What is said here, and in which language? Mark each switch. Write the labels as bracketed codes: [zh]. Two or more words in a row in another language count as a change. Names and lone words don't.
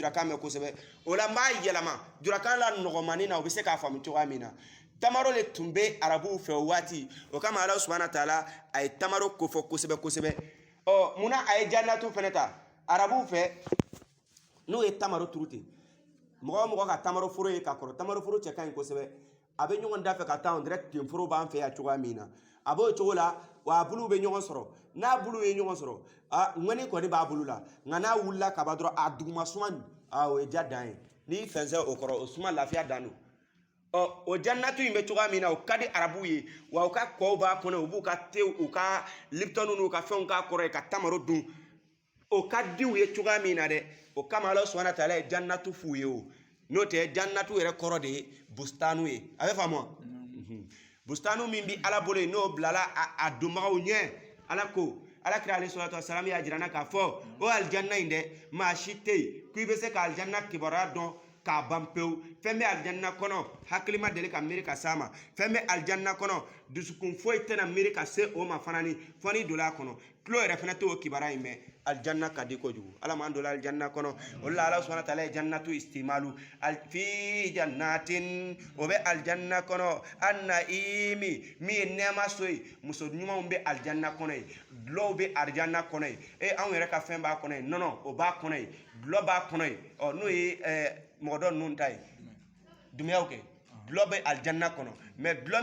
[bm] jurakan mɛn kosɛbɛ o la n b'a yɛlɛma jurakan la nɔgɔmani na o bɛ se k'a faamu cogoya min na tamaro de tun bɛ arabuw fɛ o waati o kama ala subahana taala a ye tamaro ko fɔ kosɛbɛ kosɛbɛ munna a ye jannatu fɛnɛ ta arabuw fɛ n'o ye tamaro turu ten mɔgɔ o mɔgɔ ka tamaro foro ye ka kɔrɔ tamaro foro cɛ ka ɲi kosɛbɛ a bɛ ɲɔgɔn da fɛ ka taa [fr] on dirait [bm] ten foro b'an fɛ yan cogoya min na a b'o cogo la wa a buluw bɛ ɲɔgɔn sɔrɔ n'a buluw ye ɲɔgɔn sɔrɔ ŋɔni kɔni b'a bulu la nka n'a wulila ka ban dɔrɔn a duguma suma o ye ja dan ye n'i fɛnsɛ o kɔrɔ o suma lafiya dan don o jannatu in bɛ cogoya min na o ka di arabuw ye wa u ka kɔw b'a kɔnɔ u b'u ka tew u ka liptɔnu n'u ka fɛnw k'a kɔrɔ ye ka tamaro dun o ka diw ye cogoya min na dɛ o kama Allah [ar] سبحانه وتعالى [bm] ye jannatu f'u ye o n'o tɛ jannatu yɛrɛ kɔrɔ de ye bustanu ye a bɛ faamu wa bustanu min bi ala bolo n'o bilala a donbagaw ɲɛ ala ko alakira [ar] عليه الصلاة والسلام [bm] y'a jirana k'a fɔ o aljanna in dɛ maa si tɛ yen k'i bɛ se ka aljanna kibaruya dɔn k'a ban pewu fɛn bɛ aljanna kɔnɔ hakili ma deli ka miiri ka s'a ma fɛn bɛ aljanna kɔnɔ dusukun foyi tɛna miiri ka se o ma fana ni fɔ ni donna a kɔnɔ tulo yɛrɛ fana t'o kibaruya in mɛn aljanna ka di kojugu ala m'an don aljanna kɔnɔ o la ala [ar] سبحانه وتعالى [bm] ye jannatu istimalu [ar] في جنة [bm] o bɛ aljanna kɔnɔ an-naimi min ye nɛɛma so ye muso ɲumanw bɛ aljanna kɔnɔ ye dulɔw bɛ aljanna kɔnɔ ye anw yɛrɛ ka fɛn b'a kɔnɔ ye nɔnɔ o b'a kɔnɔ ye dulɔ b'a kɔnɔ ye n'o ye mɔgɔ dɔ ninnu ta ye dumiyaw kɛ dulɔ bɛ aljanna kɔnɔ mais dulɔ